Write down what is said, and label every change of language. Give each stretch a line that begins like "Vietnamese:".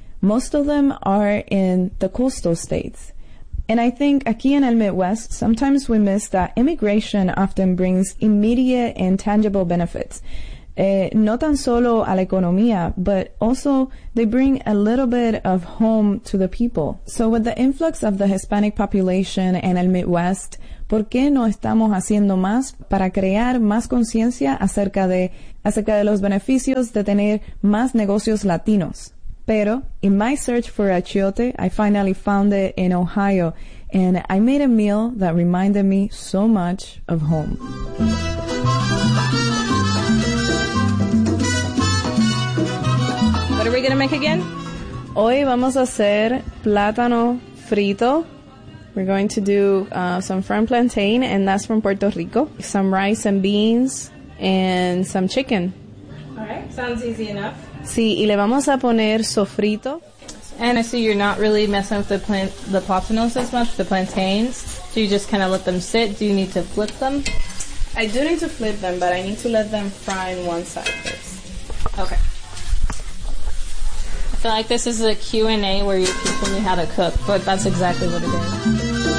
English: Most of them are in the coastal states. And I think
Spanish: aquí en el
English: Midwest, sometimes we miss that immigration often brings immediate and tangible benefits.
Spanish: No tan solo a la economía,
English: but also they bring a little bit of home to the people. So with the influx of the Hispanic population in
Spanish: el Midwest, ¿por qué no estamos haciendo más para crear más conciencia acerca de los beneficios de tener más negocios latinos? Pero
English: in my search for achiote, I finally found it in Ohio, and I made a meal that reminded me so much of home. What are we going to make again?
Spanish: Hoy vamos a hacer plátano frito.
English: We're going to do some fresh plantain, and that's from Puerto Rico. Some rice and beans, and some chicken. All right, sounds easy enough.
Spanish: Sí, y le vamos a poner sofrito.
English: And I see you're not really messing with the plátanos as much, the plantains. Do you just kind of let them sit? Do you need to flip them? I do need to flip them, but I need to let them fry on one side first. Okay. I feel like this is a Q&A where you teach me how to cook, but that's exactly what it is.